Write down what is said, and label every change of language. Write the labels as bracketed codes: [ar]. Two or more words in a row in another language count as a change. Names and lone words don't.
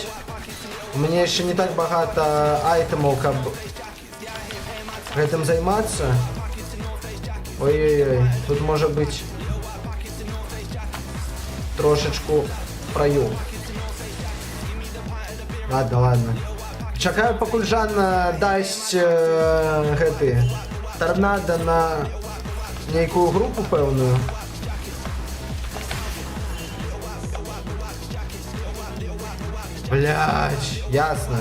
[ru] У меня еще не так багато айтемов, как этим заниматься. Ой-ой-ой, тут может быть трошечку проем. Ладно. [be] Чекаю, покуль Жан дасть гэты торнадо на нейкую групу пэўную. Блять, ясно.